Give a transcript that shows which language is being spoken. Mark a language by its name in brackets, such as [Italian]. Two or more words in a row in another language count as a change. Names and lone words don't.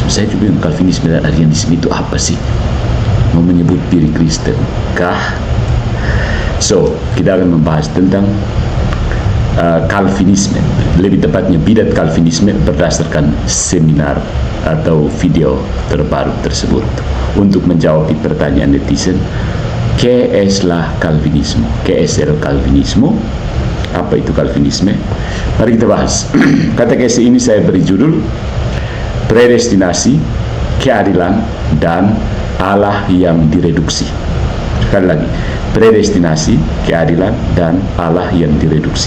[Indonesian] Saya juga bilang Calvinisme dan Arianisme itu apa sih? Mau menyebut diri Kristen kah? So, kita akan membahas tentang Calvinisme, lebih tepatnya bidat Calvinisme berdasarkan seminar atau video terbaru tersebut. Untuk menjawab pertanyaan netizen, [Spanish] ¿qué es la Calvinismo? ¿Qué es el Calvinismo? [Indonesian] Apa itu Calvinisme? Mari kita bahas. Katekese ini saya beri judul Predestinasi, Keadilan, dan Allah yang direduksi. Sekali lagi, predestinasi, keadilan, dan Allah yang direduksi.